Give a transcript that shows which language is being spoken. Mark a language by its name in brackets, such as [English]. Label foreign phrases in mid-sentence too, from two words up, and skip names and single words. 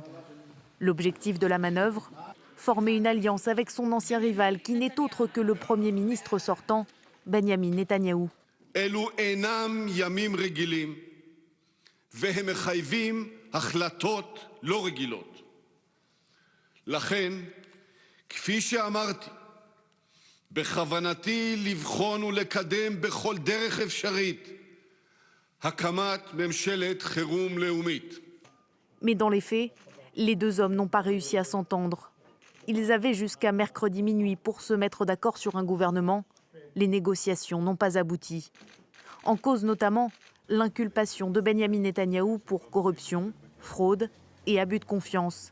[French] L'objectif de la manœuvre ? Former une alliance avec son ancien rival qui n'est autre que le Premier ministre sortant, Benyamin Netanyahou. [Hebrew] אלו אינם ימים רגילים, והם מחייבים החלטות לא רגילות. לכן, כפי שאמרתי, בכוונתי לבחון ולקדם בכל דרך אפשרית הקמת ממשלת חירום לאומית. [French] Mais dans les faits, les deux hommes n'ont pas réussi à s'entendre. Ils avaient jusqu'à mercredi minuit pour se mettre d'accord sur un gouvernement. Les négociations n'ont pas abouti. En cause notamment l'inculpation de Benyamin Netanyahou pour corruption, fraude et abus de confiance.